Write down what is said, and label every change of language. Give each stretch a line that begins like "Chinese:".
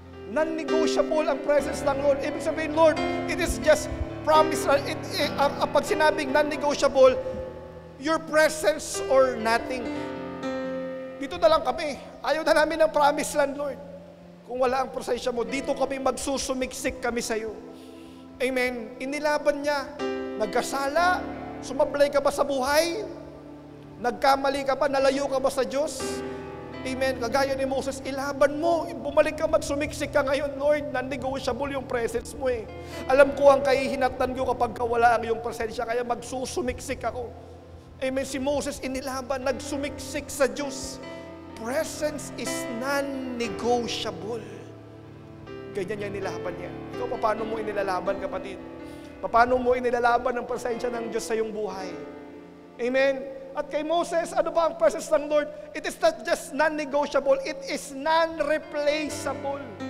Filipino: Non-negotiable ang presence ng Lord. Ibig sabihin, Lord,
English: it is just promise.
Filipino: Pag sinabing
English: non-negotiable, your presence or nothing.
Filipino: Dito na lang kami. Ayaw na namin ng promise land, Lord. Kung wala ang presensya mo, dito kami magsusumiksik kami sa iyo. Amen. Inilaban niya. Nagkasala, sumablay ka ba sa buhay? Nagkamali ka ba? Nalayo ka ba sa Diyos? Amen. Kagaya ni Moses, ilaban mo. Bumalik ka, magsumiksik ka ngayon, Lord. Non-negotiable yung presence mo eh. Alam ko ang kahihinatan ko kapag wala ang iyong presensya, kaya magsusumiksik ako. Amen. Si Moses inilaban, nagsumiksik sa Diyos.
English: Presence is non-negotiable.
Filipino: Ganyan niya inilaban niya. Ikaw, paano mo inilalaban, kapatid? Paano mo inilalaban ang presensya ng Diyos sa iyong buhay? Amen? At kay Moses, ano ba ang presence ng Lord?
English: It is not just non-negotiable, it is non-replaceable.